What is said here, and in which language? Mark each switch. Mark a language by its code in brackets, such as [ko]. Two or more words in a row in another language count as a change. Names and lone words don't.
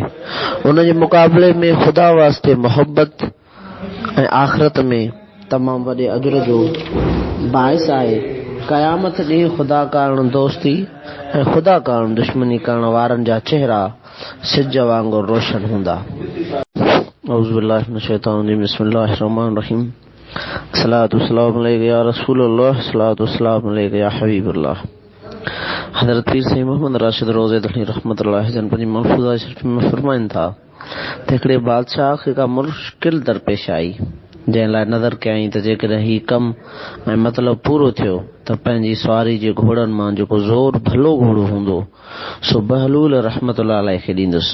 [sd] उनजे मुक़ाबले में ख़ुदा वास्ते मोहब्बत ऐं आख़िरत में तमामु वॾे अजर जो बाइस आहे। क़यामत ॾींहुं ख़ुदा कारण दोस्ती ऐं ख़ुदा कारण दुश्मनी करण वारनि जा चेहरा सिज वांगुरु रोशन हूंदा। [ar] أعوذ بالله من الشيطان الرجيم بسم الله الرحمن الرحيم الصلاة والسلام عليك يا رسول الله الصلاة والسلام عليك يا حبيب الله. [sd] हज़रत पीर सईद मोहम्मद राशिद रोज़े धनी रहमतुल्लाह जन पंहिंजी मलफूज़ा शरीफ़ में फरमाइनि था त हिकिड़े बादशाह खे का मुश्किल दरपेश आई जंहिं लाइ नज़र कयईं त जेकॾहिं हीउ कमु ऐं मतिलबु पूरो थियो त पंहिंजी सवारी जे घोड़नि मां जेको ज़ोर भलो घोड़ो हूंदो सो बहलूल [ar] رحمة الله عليه [sd] खे ॾींदुसि।